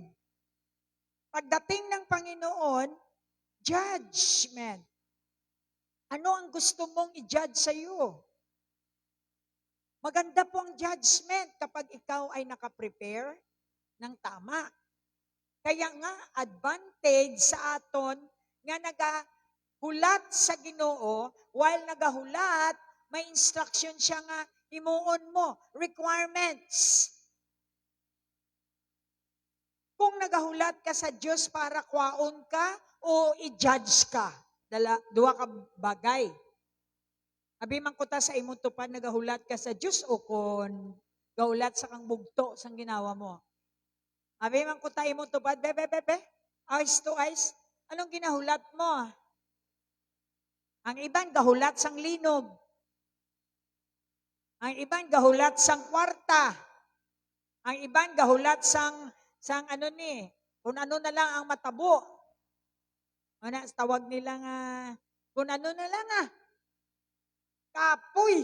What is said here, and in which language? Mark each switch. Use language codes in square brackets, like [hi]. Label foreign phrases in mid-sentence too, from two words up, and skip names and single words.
[tl] Pagdating ng Panginoon, judgment. Ano ang gusto mong i-judge sa iyo? Maganda po ang judgment kapag ikaw ay nakaprepare ng tama. Kaya nga, [hil] advantage sa aton nga nagahulat sa Ginoo, while nagahulat, may instruction siya nga himuon mo, requirements. Kung nagahulat ka sa Diyos para kwaon ka o i-judge ka, duwa ka bagay. Abi man kuta sa imong tupad nagahulat ka sa Diyos o kon gahulat sa kang bugto sang ginawa mo. Abi man kuta imong tupad, [en] eyes to eyes, [hil] anong ginahulat mo? Ang iban gahulat sang linog. Ang iban gahulat sang kwarta. Ang iban gahulat sang kung ano na lang ang matabo. Tawag nila nga, kung ano na lang kapoy.